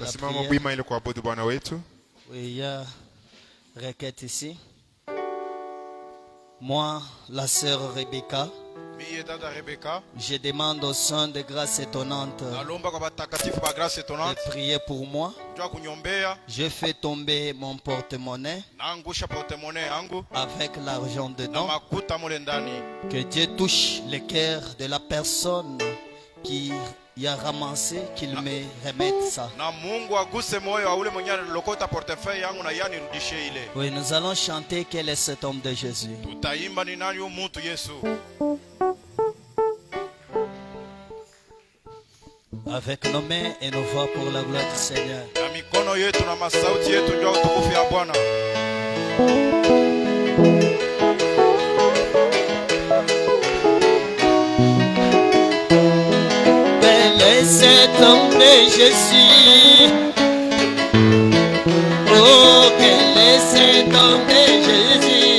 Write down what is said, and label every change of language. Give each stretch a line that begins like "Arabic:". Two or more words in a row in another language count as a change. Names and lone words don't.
Swahili: Tasimama prière. bwima ili kuabudu Bwana wetu.
French: Oui, il y a requête ici. Moi, la sœur Rebecca,
Swahili: Miye dada Rebecca,
French: je demande au Saint de grâce étonnante
Swahili: nalomba kwa batakatifu ba grâce
French: de étonnante, prier pour moi.
Swahili: njoo kunyombea,
French: Je fais tomber mon porte-monnaie
Swahili: naangusha portemone yangu
French: avec l'argent
Swahili: na
French: dedans.
Swahili: makuta mule ndani.
French: Que Dieu touche le cœur de la personne qui y a ramassé, qu'il me remette ça.
Swahili: Na Mungu aguse moyo wa ule mwenye alilokota portefeuille yangu na yani rudishe ile.
French: Oui, nous allons chanter quel est cet homme de Jésus.
Swahili: Tutaimba ni nani huyu mtu Yesu.
French: Avec nos mains et nos voix pour la gloire du Seigneur.
Swahili: Na mikono yetu na masauti yetu njoo utukufu ya Bwana.
French: Quel est cet homme de Jésus? Oh, quel est cet homme de Jésus?